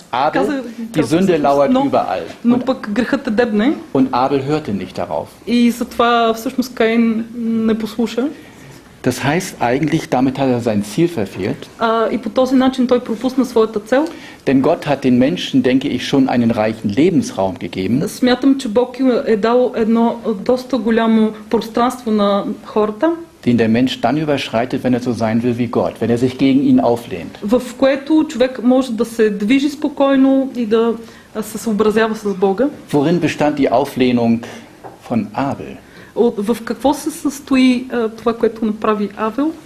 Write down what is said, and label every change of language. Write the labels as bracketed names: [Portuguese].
[German] Abel, die Sünde lauert überall. [Bulgarian] Но пък грехът те дебне. [German] Und Abel hörte nicht darauf. [Bulgarian] И затова всъщност Каин не послуша. [German] Das heißt eigentlich, damit hat er sein Ziel verfehlt. [Bulgarian] И по този начин той пропусна своята цел. [German] Denn Gott hat den Menschen, denke ich, schon einen reichen Lebensraum gegeben. [Bulgarian] Смятам, че Бог е дал едно доста голямо пространство на хората, [German] den der Mensch dann überschreitet, wenn er so sein will wie Gott, wenn er sich gegen ihn auflehnt. [Bulgarian] В което човек може да се движи спокойно и да се съобразява с Бога. [German] Worin bestand die Auflehnung von Abel? [Bulgarian] В какво се състои това, което направи Авел?